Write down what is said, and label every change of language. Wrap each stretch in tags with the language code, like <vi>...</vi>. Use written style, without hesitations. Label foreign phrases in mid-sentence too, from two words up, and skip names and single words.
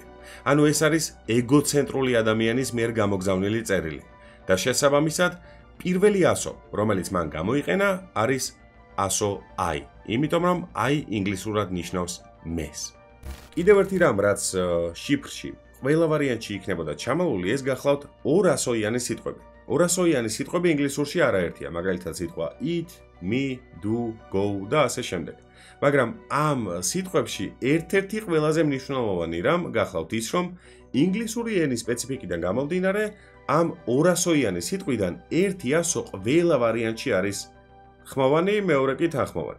<ka>ანუ ეს არის ეგოცენტრული ადამიანის მიერ გამოგზავნილი წერილი და შესაბამისად პირველი ასო, რომელიც მან გამოიყენა, არის ასო I, იმიტომ რომ I ინგლისურად ნიშნავს მეს. კიდევ ერთი რამ, რაც შიფრში ყველა ვარიანტში იქნებოდა ჩამალული, ეს გახლავთ 200-იანი სიტყვები. 200-იანი სიტყვები ინგლისურში არაერთია, მაგალითად სიტყვა</ka> <en>eat, me, do, go</en> <ka>და ასე შემდეგ. მაგრამ ამ სიტყვებში ერთ-ერთი ყველაზე მნიშვნელოვანი რამ გახლავთ ის, რომ ინგლისური ენის სპეციფიკიდან გამომდინარე, ამ 200-იანი სიტყვიდან ერთი ასო ყველა ვარიანტში არის ხმოვანი, მეორე კი თანხმოვანი.</ka>